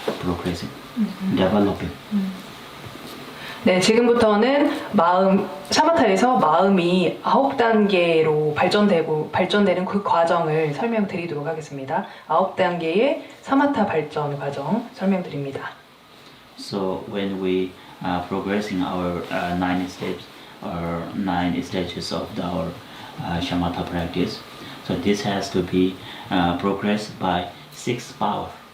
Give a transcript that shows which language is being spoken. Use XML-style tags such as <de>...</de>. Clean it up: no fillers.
<en>progressing, developing.</en> <ko>네, 지금부터는 사마타에서 마음이 9단계로 발전되는 그 과정을 설명드리도록 하겠습니다. 9단계의 사마타 발전 과정 설명드립니다.</ko> <en>So when we progressing our nine steps or nine stages of our shamatha practice, so this has to be progressed by six power.</en>